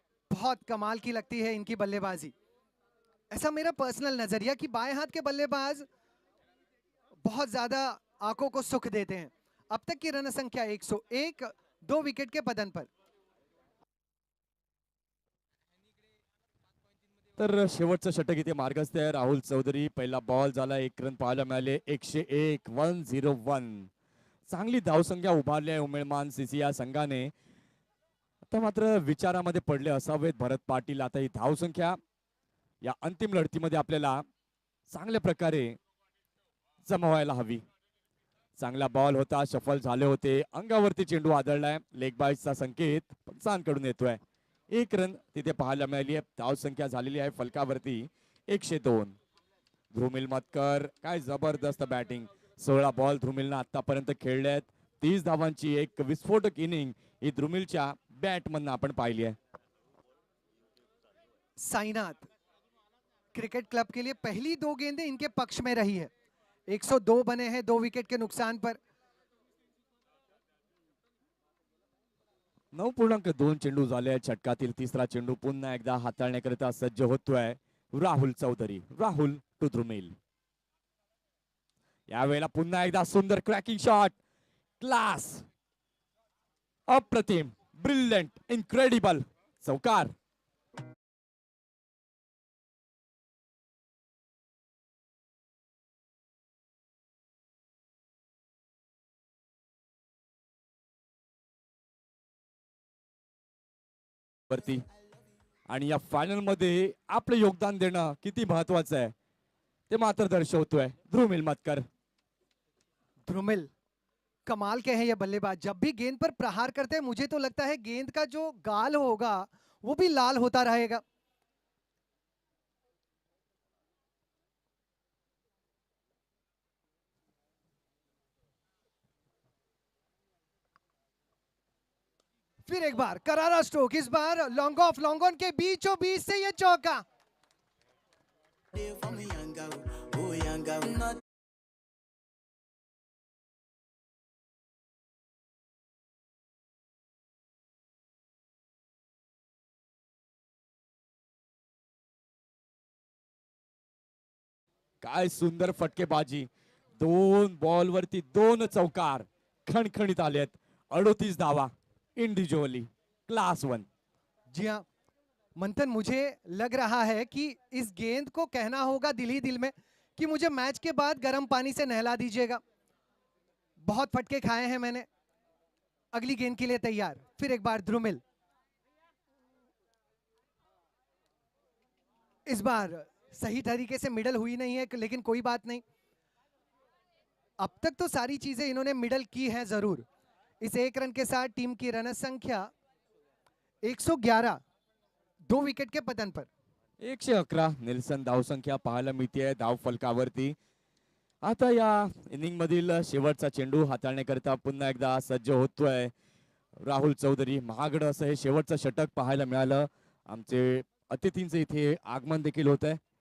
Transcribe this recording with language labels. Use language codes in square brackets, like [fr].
[hi] बहुत कमाल की लगती है इनकी बल्लेबाजी. ऐसा मेरा पर्सनल नजरिया कि बाएं हाथ के बल्लेबाज बहुत ज्यादा आंखों को सुख देते हैं. अब तक की रन संख्या 101, 2 विकेट के पतन पर. [mr] तर शेवटचं षटक इथे मार्गस्थ आहे. राहुल चौधरी पहिला बॉल झाला, 1 रन पाहायला मिळाले. 101, 101. चांगली धावसंख्या उभारली आहे उमेळमान सीसी या संघाने. आता मात्र विचारामध्ये पडले असावेत भरत पाटील. आता ही धावसंख्या या अंतिम लढतीमध्ये आपल्याला चांगल्या प्रकारे जमवायला हवी. चांगला बॉल होता, सफल झाले होते. अंगावरती चेंडू आदळलाय. लेग बाईटचा संकेत पंचांकडून येतोय. 1 रन तिथे पाहायला मिळाली आहे. धावसंख्या झालेली आहे फलकावरती 102. ध्रुमिल मतकर, काय जबरदस्त बॅटिंग. 16 बॉल ध्रुमिलनं आतापर्यंत खेळले आहेत. 30 धावांची एक विस्फोटक इनिंग ही ध्रुमिलच्या बॅटमधनं आपण पाहिली आहे. [hi] साईनाथ क्रिकेट क्लब के लिए पहली 2 गेंदें इनके पक्ष में रही है. 102 बने हैं 2 विकेट के नुकसान पर. [mr] 9.2 चेंडू झाले आहेत. षटकातील तिसरा चेंडू पुन्हा एकदा हाताळण्याकरिता सज्ज होतोय राहुल चौधरी. राहुल टू ध्रुमिल. यावेळेला पुन्हा एकदा सुंदर क्रॅकिंग शॉट. क्लास, अप्रतिम, ब्रिलियंट, इनक्रेडिबल. चौकार. वरती आणि या फायनल मध्ये आपलं योगदान देणं किती महत्वाचं आहे ते मात्र दर्शवतोय ध्रुमिल मतकर. [hi] ध्रुमिल कमाल के हैं ये बल्लेबाज. जब भी गेंद पर प्रहार करते हैं मुझे तो लगता है गेंद का जो गाल होगा वो भी लाल होता रहेगा. फिर एक बार करारा स्ट्रोक. इस बार लॉन्ग ऑफ लॉन्ग ऑन के बीचों बीच से ये चौका. [mr] काय सुंदर फटकेबाजी. 2 बॉल वरती 2 चौकार खणखणीत आलेत. 38 धावा इंडिव्हिज्युअली. क्लास 1. [hi] जी हाँ मंथन, मुझे लग रहा है कि इस गेंद को कहना होगा दिल ही दिल में कि मुझे मैच के बाद गर्म पानी से नहला दीजिएगा. बहुत फटके खाए हैं मैंने. अगली गेंद के लिए तैयार. फिर एक बार ध्रुमिल. इस बार सही तरीके से मिडल हुई नहीं है लेकिन कोई बात नहीं. अब तक तो सारी चीजें इन्होंने मिडल की हैं जरूर. इस 1 रन के साथ टीम की रन संख्या 111, 2 विकेट के पतन पर. [mr] 111 निल्सन धावसंख्या पाहायला मिळते धाव फलकावरती. आता या इनिंग मधील शेवटचा चेंडू हाताळण्याकरिता पुन्हा एकदा सज्ज होतोय राहुल चौधरी. महागडं असं हे शेवटचं षटक पाहायला मिळालं. आमचे अतिथींचे इथे आगमन देखील होत आहे.